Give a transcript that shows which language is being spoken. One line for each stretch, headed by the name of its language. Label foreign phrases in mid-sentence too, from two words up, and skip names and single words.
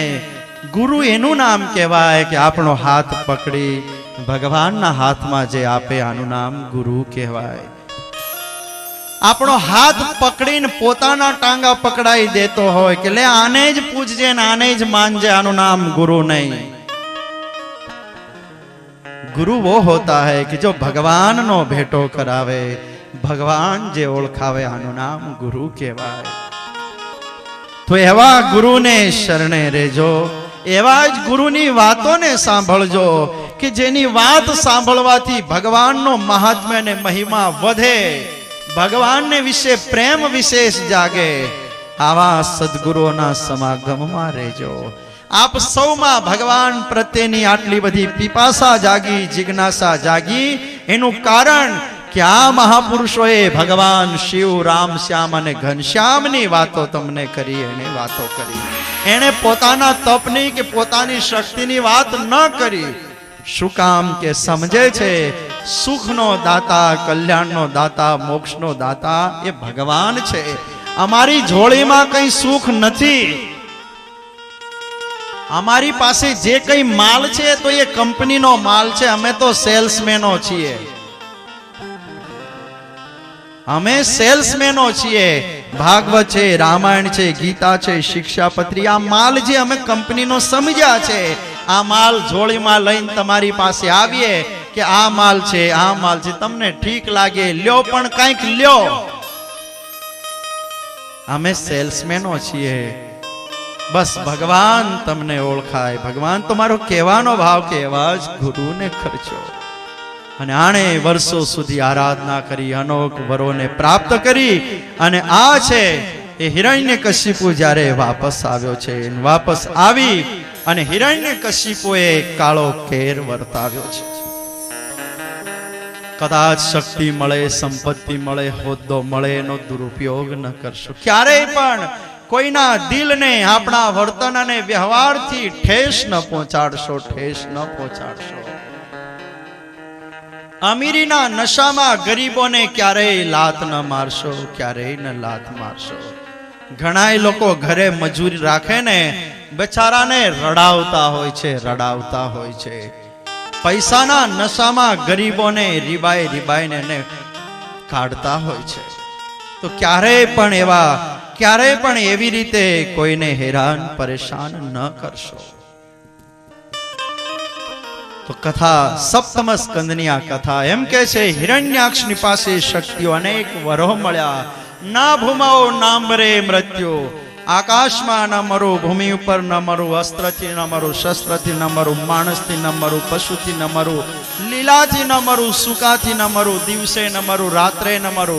Gujarati: ગુરુ એનું નામ કહેવાય કે આપણો હાથ પકડી ભગવાનના હાથમાં જે આપે આનું નામ ગુરુ કહેવાય. આપણો હાથ પકડીને પોતાના ટાંગા પકડાઈ દેતો હોય કે લે આને જ પૂજજે ને આને જ માનજે, આનું નામ ગુરુ નહીં.
Hindi: गुरु वो होता है कि जो
Gujarati: ભગવાન નો ભેટો કરાવે, ભગવાન જે ઓળખાવે આનુ નામ ગુરુ કહેવાય। તો એવા ગુરુ ને શરણે રેજો, એવા જ ગુરુની વાતોને સાંભળજો કિ જેની વાત સાંભળવાથી ભગવાન નો મહાત્મ્ય ને મહિમા વધે, ભગવાન ને વિષે પ્રેમ વિશેષ જાગે। આવા સદ્ગુરુઓના સમાગમમાં રેજો। આપ સૌમા ભગવાન પ્રત્યેની આટલી બધી પીપાસા જાગી, જિજ્ઞાસા જાગી, એનુ કારણ કિ આ મહાપુરુષોએ ભગવાન શિવ, રામ, શ્યામ અને ઘનશ્યામની વાતો તમને કરી, એને વાતો કરી। એને પોતાના તપની કે પોતાની શક્તિની વાત ન કરી। શું કામ કે સમઝે છે સુખનો દાતા, કલ્યાણનો દાતા, મોક્ષનો દાતા એ ભગવાન છે। અમારી ઝોળીમાં કઈ સુખ નથી। અમારી પાસે જે કઈ માલ છે તો યે કંપની નો માલ છે, અમે તો સેલ્સમેનો છીએ, અમે સેલ્સમેનો છીએ। ભાગવત છે, રામાયણ છે, ગીતા છે, શિક્ષાપત્રી, આ માલ જે અમે કંપની નો સમઝ્યા છે, આ માલ ઝોલી માં લઈને તમારી પાસે આવીએ કે આ માલ છે, આ માલ છે, તમને ઠીક લાગે લ્યો, પણ કાંઈક લ્યો। અમે સેલ્સમેનો છીએ। બસ ભગવાન તમને ઓળખાય, ભગવાન તમારો કહેવાનો ભાવ કે એવા જ ગુરુને ખર્ચો। અને આણે વર્ષો સુધી આરાધના કરી, અનોખ વરોને પ્રાપ્ત કરી, અને આ છે એ હિરણ્યકશિપુ જ્યારે વાપસ આવ્યો છે, વાપસ આવી અને હિરણ્યકશિપુએ કાળો કેર વર્તાવ્યો છે। કદાચ શક્તિ મળે, સંપત્તિ મળે, હોદ્દો મળે, એનો દુરુપયોગ ન કરશો ક્યારેય પણ। કોઈના દિલ ને, આપના વર્તન ને વ્યવહાર થી ઠેસ ન પહોંચાડશો, ઠેસ ન પહોંચાડશો। અમીરીના નશામાં ગરીબોને ક્યારેય લાત ન મારશો, ક્યારેય ન લાત મારશો। ઘણાય લોકો ઘરે મજૂરી રાખે ને બેચારાને રડાવતા હોય છે, રડાવતા હોય છે। પૈસાના નશામાં ગરીબોને રિબાઈ રિબાઈને ને કાઢતા હોય છે। તો ક્યારેય પણ એવા, ક્યારેય પણ એવી રીતે કોઈને હૈરાન પરેશાન ન કરશો। તો કથા સપ્તમ સ્કંદની આ કથા એમ કહે છે હિરણ્યાક્ષની પાસે શક્તિઓ અનેક વરો મળ્યા, ના ભૂમાઓ નાંબરે મૃત્યુ। આકાશમાં ન મરું, ભૂમિ ઉપર ન મરું, અસ્ત્રથી ન મરું, શસ્ત્રથી ન મરું, માણસથી ન મરું, પશુથી ન મરું, લીલાથી ન મરું, સૂકાથી ન મરું, દિવસે ન મરું, રાત્રે ન મરું.